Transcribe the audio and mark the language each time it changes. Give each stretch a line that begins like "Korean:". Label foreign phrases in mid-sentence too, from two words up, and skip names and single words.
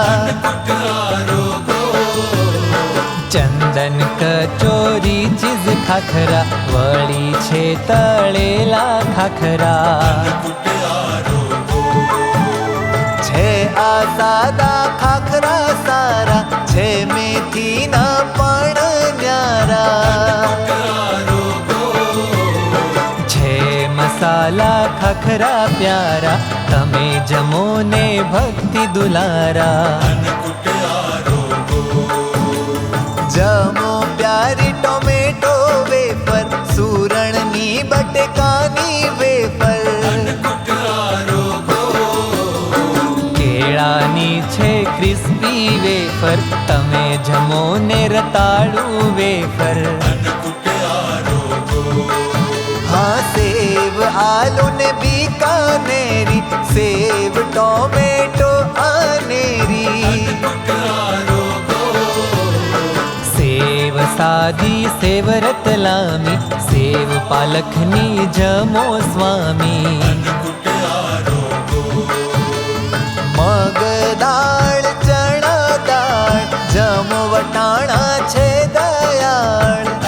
Gujarati: ચંદન કચોરી ચીઝ ખાખરા વડી છે તળેલા ખાખરા છે આ સાદા ખાખરા સારા છે મેથી ના પણ ન્યારા મસાલા ખાખરા પ્યારા તમે જમો ને ભક્તિ દુલારા જમો પ્યારી
English: tomato wafer
Gujarati: સૂરણની બટેકાની વેફર કેળાની છે
English: crispy wafer
Gujarati: તમે જમો ને રતાળુ વેફર હાં સેવ આલુ ને બીકાનેરી સેવ ટોમેટો અનેરી સેવ સાદી સેવ રતલામી સેવ પાલખની જમો સ્વામી મગ દાળ ચણા દાળ જમો વટાણા છે દયાળ